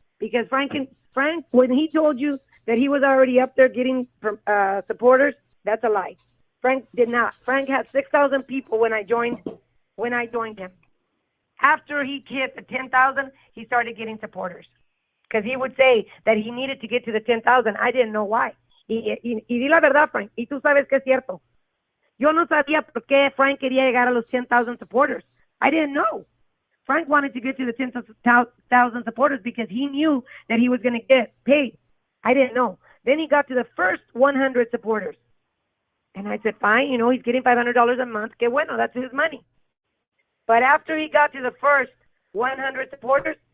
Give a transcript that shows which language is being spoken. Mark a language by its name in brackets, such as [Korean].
[English] Because Frank, when he told you that he was already up there getting supporters, that's a lie. Frank did not. Frank had 6,000 people when I joined him. After he hit the 10,000, he started getting supporters. Because he would say that he needed to get to the 10,000. I didn't know why. [Spanish] Y di la verdad, Frank, y tú sabes que es cierto. Yo no sabía por qué Frank quería llegar a los 10,000 supporters. [English] I didn't know. Frank wanted to get to the 10,000 supporters because he knew that he was going to get paid. I didn't know. Then he got to the first 100 supporters. And I said, fine, he's getting $500 a month. [Spanish] Que bueno, [English] that's his money. But after he got to the first 100 supporters.